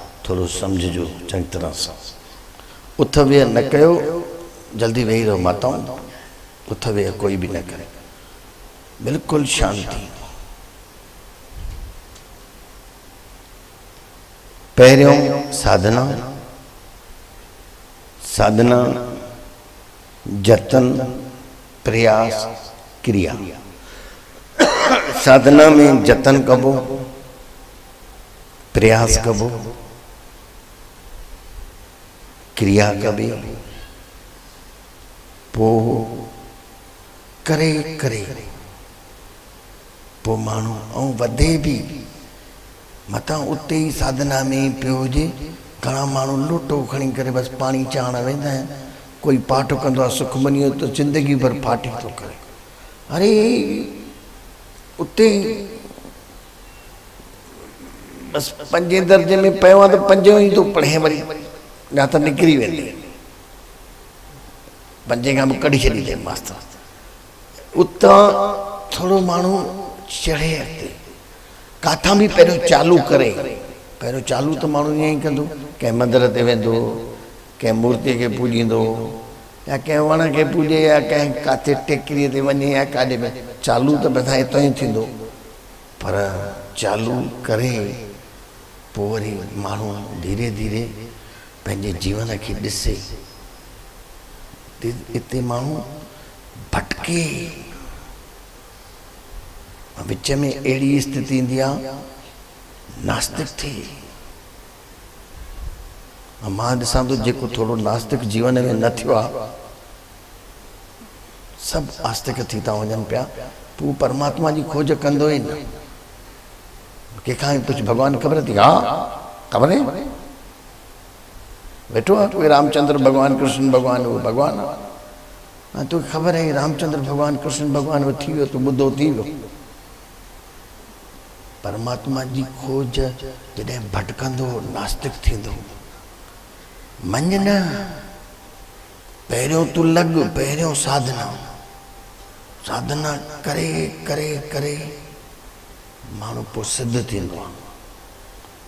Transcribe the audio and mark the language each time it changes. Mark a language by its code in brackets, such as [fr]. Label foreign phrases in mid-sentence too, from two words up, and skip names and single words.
[sd] थोरो सम्झिजो चङी तरह सां। उथ वेह न कयो, जल्दी वेही रहो माताऊं, उथ वेह कोई भी न करे, बिल्कुल शांति। पहिरियों साधना, साधना जतन प्रयास क्रिया। साधना में जतन कबो, प्रयास कबो, क्रिया कबी, पो करे करे पो मानू ऐं वधे भी मता उते ही साधना में पियो हुजे। घणा मानू लोटो खणी करे बस पानी चाहण वेंदा आहिनि। कोई पाठ कंदो आहे सुखमनी तो जिंदगी भर फाटी तो करे। अरे उते बस पंजे दर्जे में पियो आहे तो पंजो ही तो पढ़े, वरी या तो निकिरी वेंदे, पंजे खां कढी छॾींदे मास्तर। उतां थोड़ो मानू चढ़े अॻिते, काथां भी पहिरियों चालू करे। पहिरियों चालू तो मानू ईअं ई कंदो, कंहिं मंदिर ते वेंदो, कंहिं मूर्ति के पूजींदो, या कंहिं वण के पूजे, या कंहिं काथे टेकरीअ ते वञे, या काॾे में चालू तो बधा हितां ई थींदो। पर चालू करे पोइ वरी मानू धीरे धीरे पंहिंजे जीवन खे ॾिसे। इते मानू भटके, विच में अड़ी स्थिति ईंदी आहे नास्तिक थी। मां ॾिसां थो जेको थोड़ो नास्तिक जीवन में न थियो आहे, सब आस्तिक थी था वञनि पिया। तू परमात्मा जी खोज कंदो ई न। कंहिंखां पुछ भगवान ख़बर थी? हा ख़बर है, वेठो आहे कोई रामचंद्र भगवान, कृष्ण भगवान, वो भगवान हाँ तो खबर है रामचंद्र भगवान, कृष्ण भगवान वो थी वियो, तो ॿुधो थी वियो। परमात्मा जी खोज जॾहिं भटकंदो नास्तिक थींदो। मंझ न, पहिरियों तू लॻ, पहिरियों साधना। साधना करे करे करे माण्हू पोइ सिद्ध थींदो आहे।